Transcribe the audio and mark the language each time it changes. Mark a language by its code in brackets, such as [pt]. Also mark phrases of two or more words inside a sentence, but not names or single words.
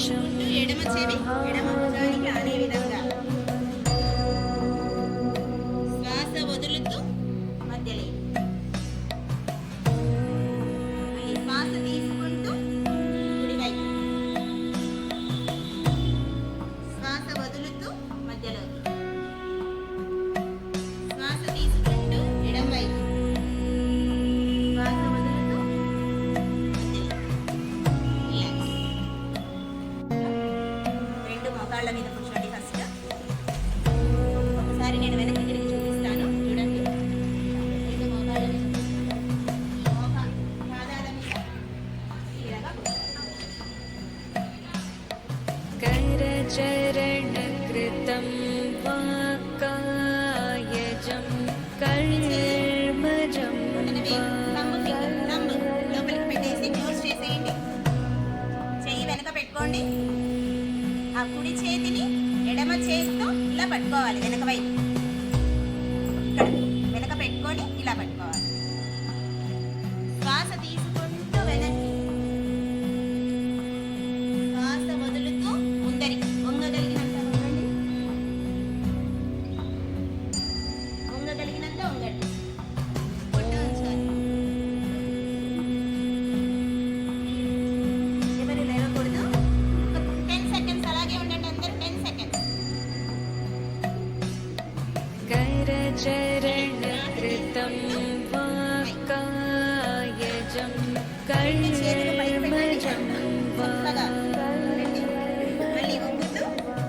[te] శ్వాస వదులుతూ మధ్యలో, శ్వాస తీసుకుంటూ కుడివైపు, శ్వాస వదులుతూ మధ్యలో, శ్వాస తీసుకుంటూ ఎడం వైపు, శ్వాస వదులుతూ మధ్యలో. 2 మోకాళ్ళ మీద కూర్చోండి. ఫస్ట్ ఒకసారి నేను వెనక్కి తిరిగి చూపిస్తాను, చూడండి. 2 మోకాళ్ళ మీద, [sa] करचरण कृतं वा कायजं कर्मजं [te] లోపలికి పెట్టేసి క్లోజ్ చేసేయండి. చెయ్యి వెనక పెట్టుకోండి. ఆ కుడి చేతిని ఎడమ చేతితో ఇలా పట్టుకోవాలి. వెనక వైపు ఇక్కడ వెనక పెట్టుకొని ఇలా పట్టుకోవాలి. శ్వాస తీసుకుంటూ వెనక్కి, శ్వాస వదులుతూ ముందరికి. వంగగలిగినంత వంగండి, వంగగలిగినంత వంగండి. పొట్ట ఉంచాలి. ఎవరు లేవకూడదు. 10 సెకండ్స్ అలాగే ఉండండి. అందరూ 10 సెకండ్స్. [sa] करचरण कृतं वा कायजं कर्मजं वा [te] మళ్ళీ వంగుతూ